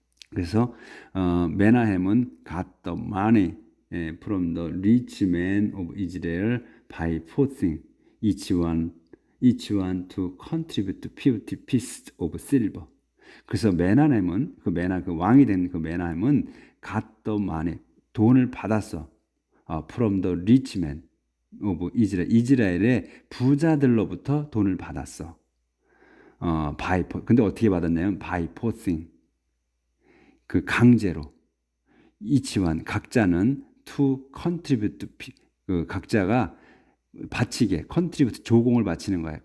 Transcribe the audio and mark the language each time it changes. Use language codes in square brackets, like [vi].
[ko] 그래서 메나헴은 [en] got the money from the rich men of Israel by forcing each one to contribute 50 pieces of silver. [ko] 그래서 메나헴은 그 왕이 된 그 메나헴은 [en] got the money [ko] 돈을 받았어. [en] from the rich men of Israel [ko] 이스라엘의 부자들로부터 돈을 받았어. 근데 어떻게 받았냐면 [en] by forcing [ko] 그 강제로 이치완 각자는 [en] to contribute [ko] 그 각자가 바치게 contribute 조공을 바치는 거예요.